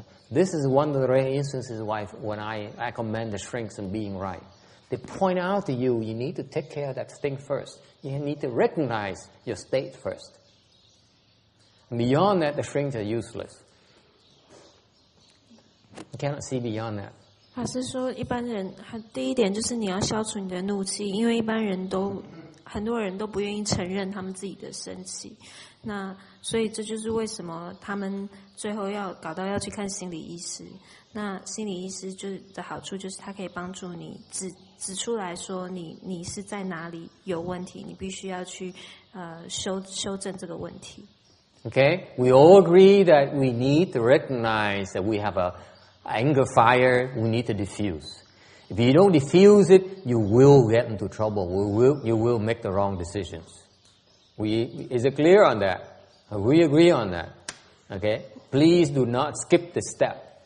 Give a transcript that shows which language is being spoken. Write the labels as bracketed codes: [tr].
[en] This is one of the rare instances when I commend the shrinks on being right. They point out to you, you need to take care of that thing first. You need to recognize your state first. Beyond that, the shrinks are useless. You cannot see beyond that. [zh] 法师说，一般人第一点就是你要消除你的怒气，因为一般人都很多人都不愿意承认他们自己的生气。那所以这就是为什么他们最后要搞到要去看心理医师。那心理医师的好处就是他可以帮助你指出来说你是在哪里有问题，你必须要去修正这个问题。 [en] Okay, we all agree that we need to recognize that we have a anger fire. We need to diffuse. If you don't diffuse it, you will get into trouble. You will make the wrong decisions. Is it clear on that? We agree on that. Okay, please do not skip the step.